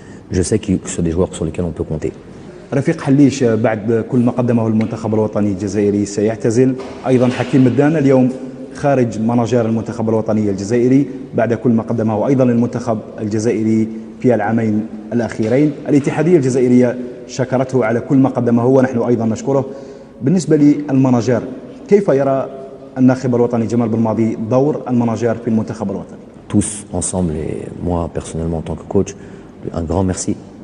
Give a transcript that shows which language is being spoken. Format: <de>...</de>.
<fr>Je sais que ce sont des joueurs sur lesquels on peut compter.</fr> <ar>رفيق حليش بعد كل ما قدمه المنتخب الوطني الجزائري سيعتزل. أيضا حكيم مدان اليوم خارج مناجير المنتخب الوطني الجزائري بعد كل ما قدمه أيضا المنتخب الجزائري في العامين الأخيرين. الاتحادية الجزائرية شكرته على كل ما قدمه ونحن أيضا نشكره. بالنسبة للمناجير كيف يرى الناخب الوطني جمال بالماضي دور المناجير في المنتخب الوطني؟</ar> <fr>Tous ensemble et moi personnellement en tant que coach, un grand merci.</fr>